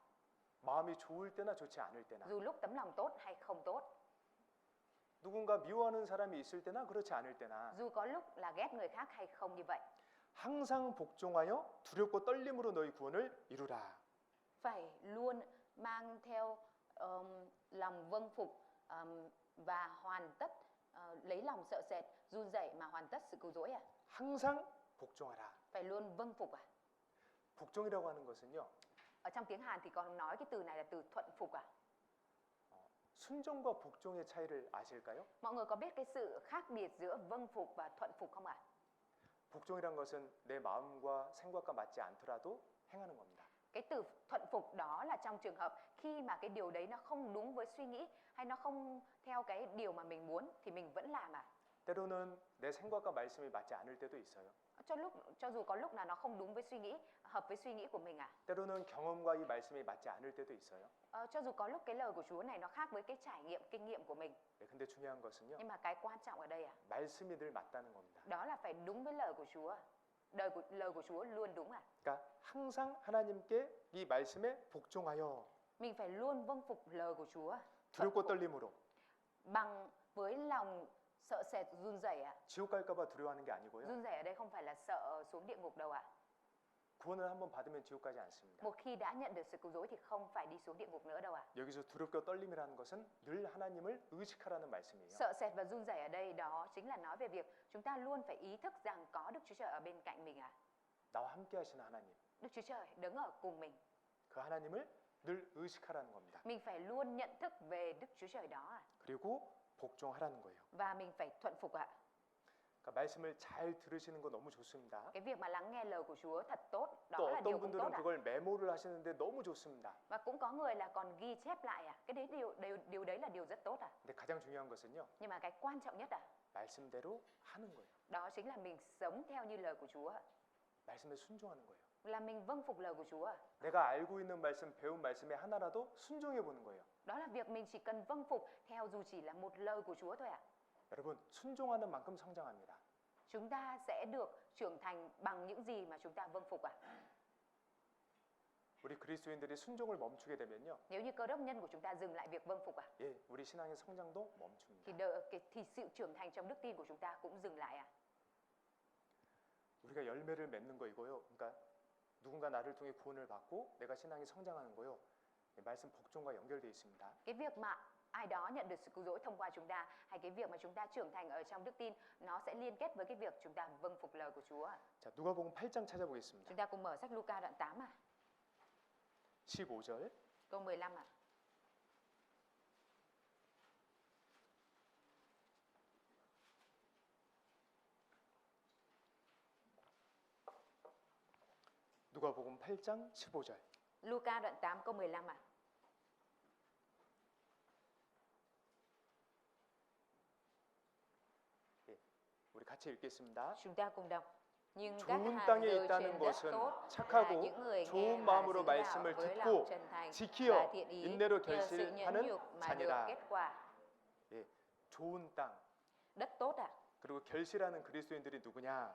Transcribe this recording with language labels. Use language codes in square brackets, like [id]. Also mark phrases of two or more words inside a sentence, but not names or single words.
[ko] 마음이 좋을 때나 좋지 않을 때나 [vi] dù lúc tấm lòng tốt hay không tốt, [ko] 누군가 미워하는 사람이 있을 때나 그렇지 않을 때나 [vi] dù có lúc là ghét người khác hay không như vậy, [ko] 항상 복종하여 두렵고 떨림으로 너희 구원을 이루라. [vi] phải luôn mang theo lòng vâng phục và hoàn tất, lấy lòng sợ sệt, run rẩy mà hoàn tất sự cứu rỗi ạ. [ko] 항상 복종하라. [vi] Phải luôn vâng phục ạ. [ko] 복종이라고 하는 것은요. [vi] Ở trong tiếng Hàn thì còn nói cái từ này là từ thuận phục ạ. [ko] 순종과 복종의 차이를 아실까요? [vi] Mọi người có biết cái sự khác biệt giữa vâng phục và thuận phục không ạ? [ko] 복종이란 것은 내 마음과 생각과 맞지 않더라도 행하는 겁니다. [vi] Cái từ thuận phục đó là trong trường hợp khi mà cái điều đấy nó không đúng với suy nghĩ hay nó không theo cái điều mà mình muốn thì mình vẫn làm ạ. [ko] 때로는 내 생각과 말씀이 맞지 않을 때도 있어요. [vi] Cho dù có lúc là nó không đúng với suy nghĩ, hợp với suy nghĩ của mình ạ. [ko] 때로는 경험과 이 말씀이 맞지 않을 때도 있어요. [vi] Cho dù có lúc cái lời của Chúa này nó khác với cái trải nghiệm, kinh nghiệm của mình. [ko] 네, 근데 중요한 것은요. [vi] Nhưng mà cái quan trọng ở đây ạ, [ko] 말씀이 늘 맞다는 겁니다. [vi] đó là phải đúng với lời của Chúa. Lời của Chúa luôn đúng ạ. [ko] 그러니까 항상 하나님께 이 말씀에 복종하여 [vi] Mình phải luôn vâng phục lời của Chúa. [ko] 두렵고 떨림으로 [vi] Bằng với lòng sợ sệt run rẩy ạ. [ko] 지옥 갈까봐 두려워하는 게 아니고요. [vi] Run rẩy ở đây không phải là sợ xuống địa ngục đâu ạ. [ko] 구원을 한번 받으면 지옥 가지 않습니다. [vi] Một khi đã nhận được sự cứu rỗi thì không phải đi xuống địa ngục nữa đâu ạ. [ko] 여기서 두렵고 떨림이라는 것은 늘 하나님을 의식하라는 말씀이에요. [vi] Sợ sệt và run rẩy ở đây đó chính là nói về việc chúng ta luôn phải ý thức rằng có Đức Chúa Trời ở bên cạnh mình ạ. [ko] 나와 함께 하시는 하나님. [vi] Đức Chúa Trời đứng ở cùng mình. [ko] 그 하나님을 늘 의식하라는 겁니다. [vi] Mình phải luôn nhận thức về Đức Chúa Trời đó ạ. [ko] 그리고 복종하라는 거예요. [vi] Và mình phải thuận phục ạ. [ko] 그러니까 말씀을 잘 들으시는 거 너무 좋습니다. [vi] Cái việc mà lắng nghe lời của Chúa thật tốt, [ko] 또 [vi] đó là điều [ko] 어떤 [vi] cũng tốt [ko] 분들은 [vi] ạ. [ko] 그걸 메모를 하시는데 너무 좋습니다. [vi] Và cũng có người là còn ghi chép lại à. Cái đấy điều đấy là điều rất tốt à. [ko] 근데 가장 중요한 것은요. [vi] Nhưng mà cái quan trọng nhất à, [ko] 말씀대로 하는 거예요. [vi] đó chính là mình sống theo như lời của Chúa ạ. [ko] 말씀에 순종하는 거예요. [vi] Là mình vâng phục lời của Chúa ạ. [ko] 내가 알고 있는 말씀, 배운 말씀에 하나라도 순종해 보는 거예요. [vi] Đó là việc mình chỉ cần vâng phục theo dù chỉ là một lời của Chúa thôi ạ. [ko] 여러분, 순종하는 만큼 성장합니다. [vi] Chúng ta sẽ được trưởng thành bằng những gì mà chúng ta vâng phục ạ. [ko] 우리 그리스도인들이 순종을 멈추게 되면요. [vi] Nếu như cơ đốc nhân của chúng ta dừng lại việc vâng phục ạ, [ko] 예, 우리 신앙의 성장도 멈춥니다. [vi] thì sự trưởng thành trong đức tin của chúng ta cũng dừng lại ạ. [ko] 우리가 열매를 맺는 거 이거요. 그러니까 누군가 나를 통해 구원을 받고 내가 신앙이 성장하는 거요. 말씀 복종과 연결되어 있습니다. [vi] Cái việc mà ai đó nhận được sự cứu rỗi thông qua chúng ta, hay cái việc mà chúng ta trưởng thành ở trong đức tin, nó sẽ liên kết với cái việc chúng ta vâng phục lời của Chúa ạ. [ko] 자, 누가복음 8장 찾아보겠습니다. [vi] Chúng ta cùng mở sách Luca đoạn 8 ạ. [ko] 15절. [vi] Câu 15 ạ. [ko] 누가복음 8장 15절. [vi] Luca đoạn 8 câu 15 ạ. [ko] 우리 같이 읽겠습니다. [vi] Chúng ta cùng đọc. Nhưng các [ko] 좋은 [vi] hạt [ko] 땅에 [vi] rơi [ko] 있다는 [vi] trên đất [ko] 것은 [vi] tốt là [ko] 착하고 [vi] những người nghe [ko] 좋은 [vi] và [ko] 마음으로 [vi] giữ đạo [ko] 말씀을 [vi] với [ko] 듣고 [vi] lòng chân thành và [ko] 지키어 [vi] thiện ý, [ko] 인내로 [vi] nhờ sự nhẫn [ko] 결실하는 [vi] nhục mà được [ko] 자니라. [vi] kết quả. [ko] 예, 좋은 땅. [vi] Đất tốt ạ. [ko] 그리고 결실하는 그리스도인들이 누구냐?